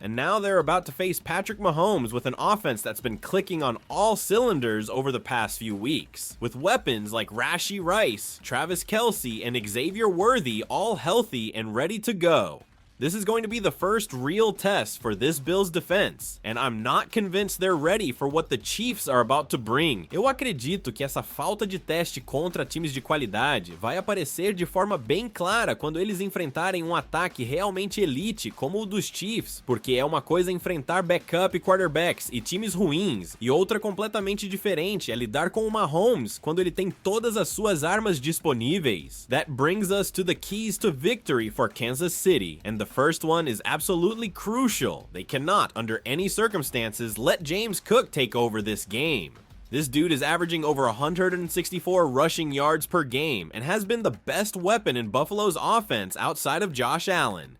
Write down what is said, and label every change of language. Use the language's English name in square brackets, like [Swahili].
[English] And now they're about to face Patrick Mahomes with an offense that's been clicking on all cylinders over the past few weeks, with weapons like Rashee Rice, Travis Kelce, and Xavier Worthy all healthy and ready to go. This is going to be the first real test for this Bills defense, and I'm not convinced they're ready for what the Chiefs are about to bring. [Portuguese] Eu acredito que essa falta de teste contra times de qualidade vai aparecer de forma bem clara quando eles enfrentarem um ataque realmente elite como o dos Chiefs, porque é uma coisa enfrentar [English] backup quarterbacks [Portuguese] e times ruins, e outra completamente diferente é lidar com o Mahomes quando ele tem todas as suas armas disponíveis. [English] That brings us to the keys to victory for Kansas City, and the first one is absolutely crucial. They cannot, under any circumstances, let James Cook take over this game. This dude is averaging over 164 rushing yards per game and has been the best weapon in Buffalo's offense outside of Josh Allen.